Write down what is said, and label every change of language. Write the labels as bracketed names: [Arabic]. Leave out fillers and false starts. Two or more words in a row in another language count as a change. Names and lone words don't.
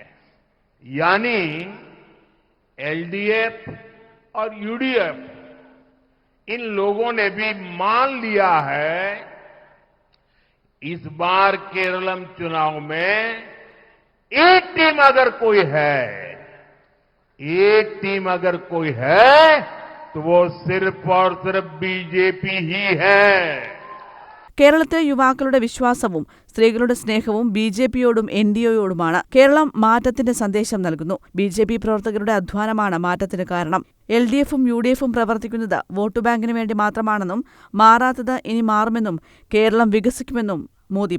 [Hindi] यानी LDF और UDF इन लोगों ने भी मान लिया है इस बार केरलम चुनाव में एक टीम अगर कोई है तो वो सिर्फ और सिर्फ बीजेपी ही है. [Malayalam] കേരളത്തെ യുവാക്കളുടെ വിശ്വാസവും സ്ത്രീകളുടെ സ്നേഹവും ബി.ജെ.പിയോടും NDAയോടുമാണ്. കേരളം മാറ്റത്തിന്റെ സന്ദേശം നൽകുന്നു. ബി.ജെ.പി. പ്രവർത്തകരുടെ അധ്വാനമാണ് മാറ്റത്തിന് കാരണം. LDFും UDFും പ്രവർത്തിക്കുന്നത് വോട്ട് ബാങ്കിന് വേണ്ടി മാത്രമാണെന്നും മാറാത്തത് ഇനി മാറുമെന്നും കേരളം വികസിക്കുമെന്നും മോദി പറഞ്ഞു.